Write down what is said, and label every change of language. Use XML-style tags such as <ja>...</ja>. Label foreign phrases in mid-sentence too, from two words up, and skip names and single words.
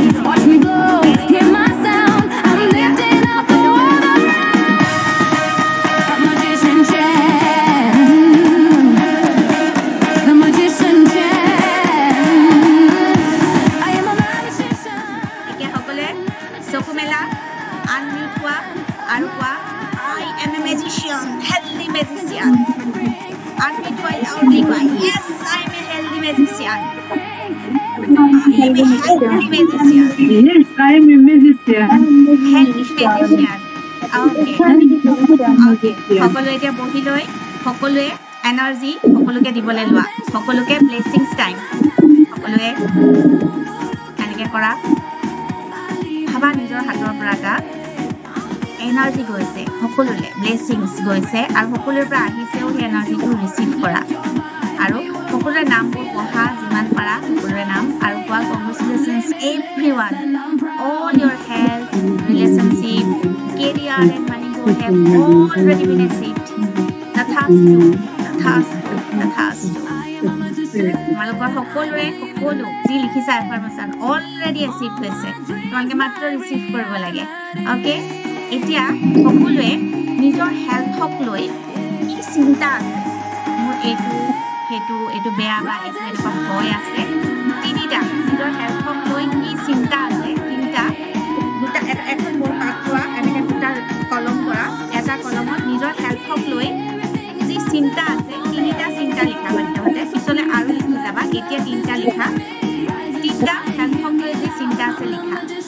<en>Watch me glow, hear my sound. I'm lifting up the world around. The magician chant. The magician chant. I am a magician.</en> <as>এতিয়া সকলোৱে চকু মেলা আনমিউট হোৱা আৰু কোৱা</as> <en>I am a magician healthy magician</en> <as>আনমিউট হোৱা লাউডলি কোৱা</as> <en>yes I am a healthy magician I am a healthy magician Yes, I am a musician. healthy magician okay</en> <as>সকলোৱে এতিয়া বহি লৈ সকলোৱে এনাৰ্জি সকলোকে দিবলৈ লোৱা সকলোকে</as> <en>blessings time</en> <as>সকলোৱে এনেকে কৰা ভাবা নিজৰ হাতৰ পৰা এটা এনাৰ্জি গৈছে সকলোলে ব্লেছিংছ গৈছে আৰু সকলোৰ পৰা আহিছেও সেই এনাৰ্জিটো ৰিচিভ কৰা আৰু সকলোৰে নামবোৰ পঢ়া যিমান পাৰা সকলোৰে নাম আৰু কোৱা</as> <en>congratulations everyone all your health relationship career and money goal have already been achieved</en> <as>তথা তথাস্তু তথাস্তু তথাস্তু তোমালোকৰ সকলোৰে সকলো যি লিখিছা</as> <en>affirmation already achieve</en> <as>হৈছে তোমালোকে মাত্ৰ ৰিচিভ কৰিব লাগে অ'কে এতিয়া সকলোৱে নিজৰ হেল্থক লৈ কি চিন্তা আছে মোৰ এইটো বেয়া বা এইটো এনেকুৱা ভয় আছে তিনিটা নিজৰ হেল্থক লৈ কি চিন্তা আছে তিনিটা দুটা এখন মোৰ কাট লোৱা এনেকৈ দুটা কলম কৰা এটা কলমত নিজৰ হেল্থক লৈ যি চিন্তা আছে তিনিটা চিন্তা লিখা সদ্যহতে পিছলৈ আৰু লিখি যাবা এতিয়া তিনিটা লিখা তিনিটা হেল্থক লৈ যি চিন্তা আছে লিখা</as>